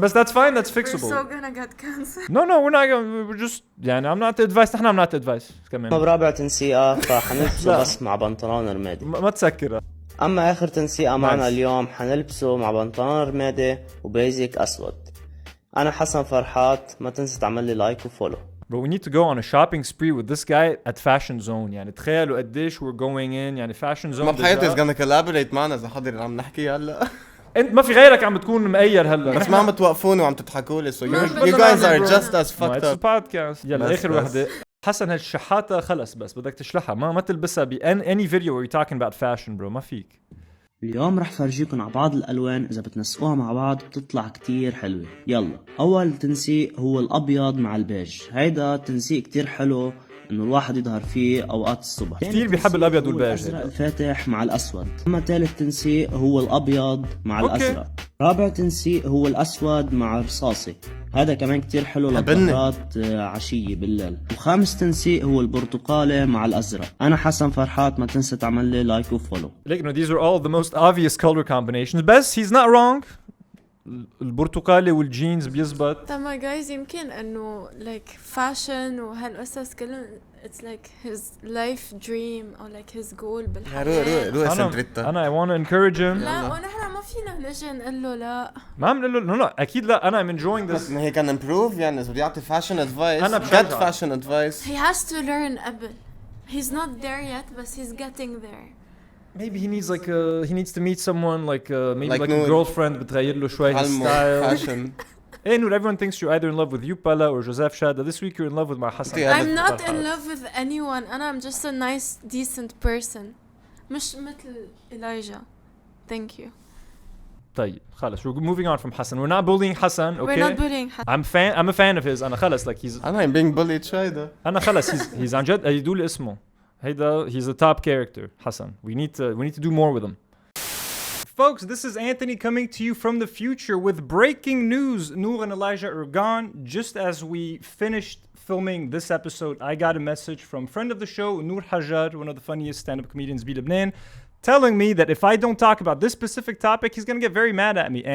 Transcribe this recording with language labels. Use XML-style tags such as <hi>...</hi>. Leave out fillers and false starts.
<ar>بس</ar> <en>that's fine. That's fixable. We're so gonna get canceled. No, we're not gonna. We're just</en> <ar>يعني</ar> <en>I'm not the advice.</en> <ar>نحن</ar> <en>I'm not the advice.</en> <ar>كمان. برابع تنسيقة فحنلبسه بس مع بنطلون رمادي. ما تسكرها. أما آخر تنسيقة معنا اليوم حنلبسه مع بنطلون رمادي وبيزك أسود. أنا حسن فرحات، ما تنسى تعمل لي لايك وفولو.</ar> <en>But we need to go on a shopping spree with this guy at Fashion Zone.</en> <ar>يعني تخيلوا قديش</ar> <en>we're going in.</en> <ar>يعني Fashion Zone. ما بحياتي</ar> <en>is gonna collaborate</en> <ar>معنا إذا حضر اللي عم نحكي هلا. أنت ما في غيرك عم بتكون مقير هلا. بس ما عم توقفوني وعم تضحكوا لي.</ar> <en>So you guys are just as fucked It's up. a podcast.</en> <ar>يلا آخر وحدة. حسن هالشحاتة خلص بس بدك تشلحها ما تلبسها</ar> <en>any video where you're talking about fashion bro</en> <ar>ما فيك. اليوم رح فرجيكم على بعض الألوان إذا بتنسقوها مع بعض بتطلع كتير حلوة. يلا أول تنسيق هو الأبيض مع البيج. هيدا تنسيق كتير حلو إنه الواحد يظهر فيه أوقات الصبح. كتير بيحب الأبيض والبيج. الأزرق الفاتح مع الأسود. أما ثالث تنسيق هو الأبيض مع الأزرق. رابع تنسيق هو الأسود مع الرصاصي. هذا كمان كتير حلو للظهرات عشية بالليل. وخامس تنسيق هو البرتقالي مع الأزرق. أنا حسن فرحات، ما تنسى تعمل لي لايك وفولو.</ar> <en>Like, these are all the most obvious color combinations.</en> <ar>بس</ar> <en>he's not wrong.</en> <ar>البرتقالي والجينز بيزبط. طبعا</ar> <en>guys</en> <ar>يمكن إنه</ar> <en>like fashion</en> <ar>وهالقصص كلهم</ar> <en>it's like his life dream or like his goal</en> <ar>بالحياة. روح سنتريتا. أنا</ar> <en>I want to encourage him.</en> <ar>لا ونحن ما فينا نجي نقول له لا. ما عم نقول له لا أكيد لا. أنا</ar> <en>I'm enjoying this.</en> <ar>ما هي كان</ar> <en>improve</en> <ar>يعني إذا بدي أعطي</ar> <en>fashion advice.</en> <ar>أنا</ar> <en>get fashion advice. He has to learn</en> <ar>قبل.</ar> <en>He's not there yet but he's getting there. Maybe he needs he needs to meet someone like maybe like a girlfriend</en> <ar>بتغير له شوي</ar> <en>his style. Hey Nour, everyone thinks you're either in love with you Pala or Joseph Chada. This week you're in love with my Hasan. I'm not in love with anyone. I'm just a nice, decent person.</en> <ar>مش مثل Elijah.</ar> <en>Thank you.</en> <ar>طيب خلاص</ar> <en>we're moving on from Hasan. We're not bullying Hasan, okay? We're not bullying Hasan. I'm a fan of his.</en> <ar>أنا خلاص</ar> <en>like he's. I'm being bullied</en> <ar>شوية. أنا خلاص</ar> <en>he's</en> <ar>عن جد يدول اسمه. هيدا</ar> <en>he's a top character Hasan. We need to do more with him. Folks, this is Anthony coming to you from the future with breaking news. Nour and Elijah are gone. Just as we finished filming this episode, I got a message from friend of the show, Nour Hajar, one of the funniest stand-up comedians in Lebanon, telling me that if I don't talk about this specific topic, he's going to get very mad at me.</en>